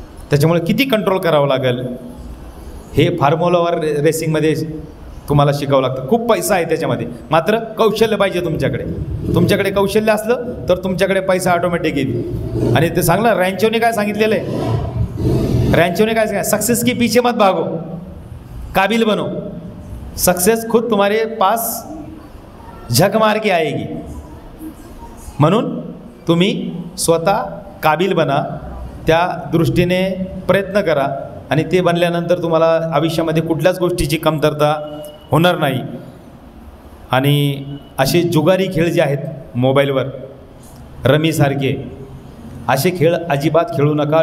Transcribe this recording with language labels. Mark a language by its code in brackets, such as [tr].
[mr] त्याच्यामुळे किती कंट्रोल करावं लागेल हे फॉर्म्युला 1 रेसिंगमध्ये तुम्हाला शिकावं लागतं. खूप पैसा आहे त्याच्यामध्ये, मात्र कौशल्य पाहिजे तुमच्याकडे. तुमच्याकडे कौशल्य असलं तर तुमच्याकडे पैसा ऑटोमॅटिक येईल. आणि ते सांगलं रॅन्चोने काय सांगितलेलं आहे? रॅन्चोने काय सांगितलं? [hi] सक्सेस की पीछे मत भागो. काबिल बनो, सक्सेस खुद तुम्हारे पास झक मार के आएगी. [mr] म्हणून तुम्ही स्वतः काबिल बना, त्या दृष्टीने प्रयत्न करा आणि ते बनल्यानंतर तुम्हाला आयुष्यामध्ये कुठल्याच गोष्टीची कमतरता होणार नाही. आणि असे जुगारी खेळ जे आहेत मोबाईलवर, रमीसारखे असे खेळ अजिबात खेळू नका.